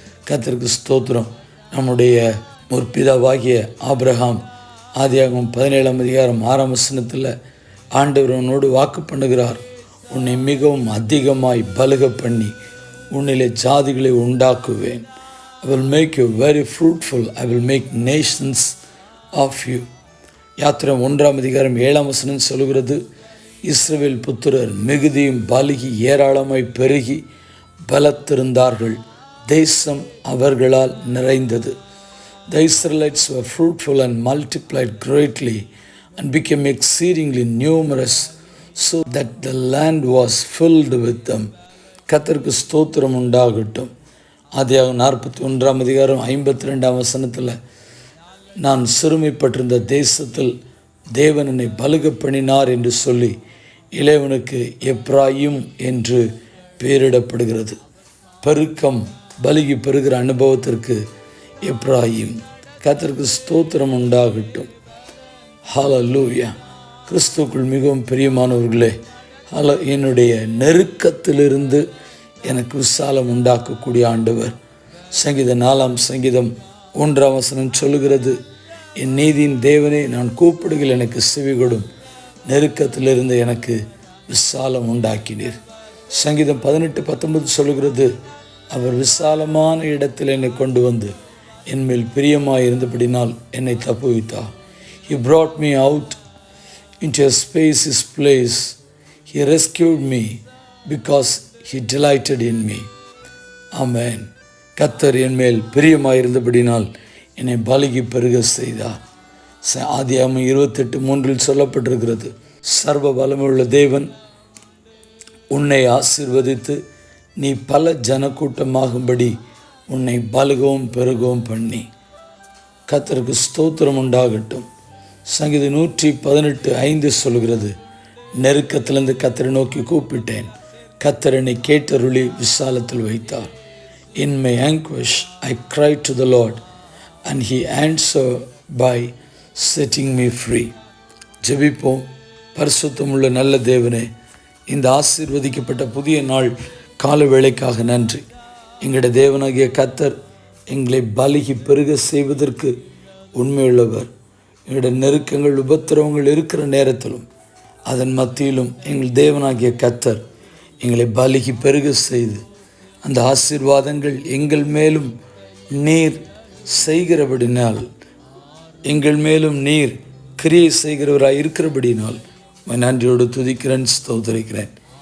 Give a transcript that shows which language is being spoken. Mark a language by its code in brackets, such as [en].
[ta] கர்த்தருக்கு ஸ்தோத்திரம். நம்முடைய ஒரு பிதாவாகிய ஆபிரகாம் ஆதியாகமம் 17ஆம் அதிகாரம் 6ஆம் வசனத்தில் ஆண்டவரனோடு வாக்கு பண்ணுகிறார். உன்னை மிகவும் அதிகமாய் பலுக பண்ணி உன்னிலே ஜாதிகளை உண்டாக்குவேன். [en] I will make you very fruitful. I will make nations of you. [ta] யாத்திரை 1ஆம் அதிகாரம் 7ஆம் வசனம் சொல்கிறது, இஸ்ரவேல் புத்திரர் மிகுதியும் பலுகி ஏராளமாய் பெருகி பலத்திருந்தார்கள். தேசம் அவர்களால் நிறைந்தது. [en] The Israelites were fruitful and multiplied greatly and became exceedingly numerous, so that the land was filled with them. [ta] கர்த்தருக்கு ஸ்தோத்திரம் உண்டாகட்டும். ஆதியாகமம் 41ஆம் அதிகாரம் 52ஆம் வசனத்தில், நான் சிறுமைப்பட்டிருந்த தேசத்தில் தேவன் என்னை பலுக பண்ணினார் என்று சொல்லி இளையவனுக்கு எப்ராயிம் என்று பெயரிடப்படுகிறது. பெருக்கம் பலுகி பெறுகிற அனுபவத்திற்கு எப்ராயிம். கர்த்தருக்கு ஸ்தோத்திரம் உண்டாகட்டும். ஹல்லேலூயா. கிறிஸ்துவுக்குள் மிகவும் பிரியமானவர்களே, என்னுடைய நெருக்கத்திலிருந்து எனக்கு விசாலம் உண்டாக்கக்கூடிய ஆண்டவர். சங்கீதம் 4ஆம் சங்கீதம் 1ஆம் வசனம் சொல்லுகிறது, என் நீதியின் தேவனே, நான் கூப்பிடுகள் எனக்கு செவிகொடும், நெருக்கத்திலிருந்து எனக்கு விசாலம் உண்டாக்கினீர். சங்கீதம் 18:19 சொல்லுகிறது, அவர் விசாலமான இடத்தில் என்னை கொண்டு வந்து என்மேல் பிரியமாக இருந்தபடினால் என்னை தப்புவித்தார். [en] He brought me out into a spacious place. He rescued me because he delighted in me. Amen. [ta] கர்த்தர் என்மேல் பிரியமாக இருந்தபடினால் என்னை பலுகி பெருக செய்தார். ஆதியாகமம் 28:3 சொல்லப்பட்டிருக்கிறது, சர்வ வல்லமையுள்ள தேவன் உன்னை ஆசீர்வதித்து நீ பல ஜனக்கூட்டமாகும்படி உன்னை பலுகவும் பெருகவும் பண்ணி. கர்த்தருக்கு ஸ்தோத்திரம் உண்டாகட்டும். சங்கீதம் 118:5 சொல்கிறது, நெருக்கத்திலிருந்து கர்த்தரை நோக்கி கூப்பிட்டேன், கர்த்தர் என்னை கேட்டருளி விசாலத்தில் வைத்தார். [en] In my anguish I cried to the Lord and he answered by setting me free. [ta] ஜெபிப்போம். பரிசுத்தமுள்ள நல்ல தேவனே, இந்த ஆசீர்வதிக்கப்பட்ட புதிய நாள் கால வேளைக்காக நன்றி. எங்களுடைய தேவனாகிய கர்த்தர் எங்களை பலுகி பெருக செய்வதற்கு உண்மையுள்ளவர். எங்களுடைய நெருக்கங்கள் உபத்திரவங்கள் இருக்கிற நேரத்திலும் அதன் மத்தியிலும் எங்கள் தேவனாகிய கர்த்தர் எங்களை பலுகி பெருக செய்து அந்த ஆசீர்வாதங்கள் எங்கள் மேலும் நீர் செய்கிறபடினால், எங்கள் மேலும் நீர் கிரியை செய்கிறவராக இருக்கிறபடினால் நன்றியோடு துதிக்கிறேன், ஸ்தோத்திரிக்கிறேன்.